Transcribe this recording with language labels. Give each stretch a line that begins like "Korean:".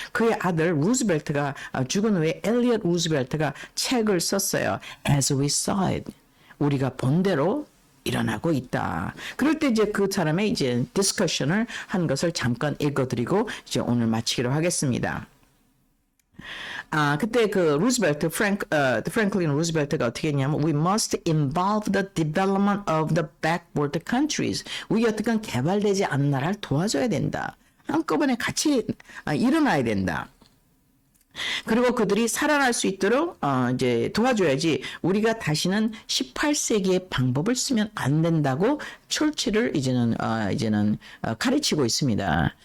Korean: 그의 아들 루즈벨트가 죽은 후에 엘리엇 루즈벨트가 책을 썼어요.
English: As we saw it.
Korean: 우리가 본 대로 일어나고 있다. 그럴 때 이제 그 사람의 이제 디스커션을 한 것을 잠깐 읽어드리고 이제 오늘 마치기로 하겠습니다. 그때 그 루즈벨트, 프랭클린 루즈벨트가 어떻게 했냐면,
English: we must involve the development of the backward countries.
Korean: 우리 어떻게 개발되지 않는 나라를 도와줘야 된다. 한꺼번에 같이 일어나야 된다. 그리고 그들이 살아날 수 있도록 이제 도와줘야지 우리가 다시는 18세기의 방법을 쓰면 안 된다고 철치를 이제는 가르치고 있습니다.